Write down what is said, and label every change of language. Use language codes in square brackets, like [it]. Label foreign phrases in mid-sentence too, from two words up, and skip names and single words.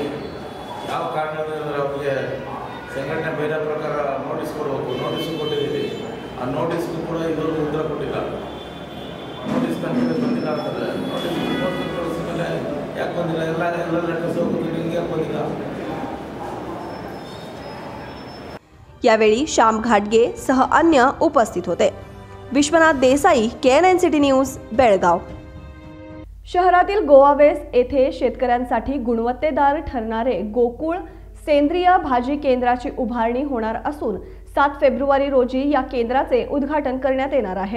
[kn] ಯಾವ ಕಾರಣದಿಂದ ಅಂದರೆ ಅವ್ರಿಗೆ ಸಂಘಟನೆ ಬೇರೆ ಪ್ರಕಾರ ನೋಟಿಸ್ ಕೊಡಬೇಕು, ನೋಟಿಸು ಕೊಟ್ಟಿದ್ದೀವಿ। ಆ ನೋಟಿಸ್ಗೂ ಕೂಡ ಇದುವರೆಗೂ ಉತ್ತರ ಕೊಟ್ಟಿಲ್ಲ। [en] notice continue [kn] ಬಂದಿಲ್ಲ ಅಂತಂದರೆ ನೋಟಿಸ್ ಕಳಿಸಿದ ಮೇಲೆ ಯಾಕೆ ಬಂದಿಲ್ಲ, ಎಲ್ಲ ಲೆಟರ್ಸ್ ಹೋಗುತ್ತೆ, ನಿಮಗೆ ಯಾಕೆ ಬಂದಿಲ್ಲ? [mr] यावेळी श्याम घाटगे सह अन्य उपस्थित होते। विश्वनाथ देसाई, KNN सिटी न्यूज, बेळगाव। शहरातील गोवावेस येथे शेतकऱ्यांसाठी गुणवत्तेदार ठरणारे गोकुळ सेंद्रिय भाजी केंद्राची उभारणी होणार असून 7 फेब्रुवारी रोजी या केंद्राचे उद्घाटन करण्यात येणार आहे।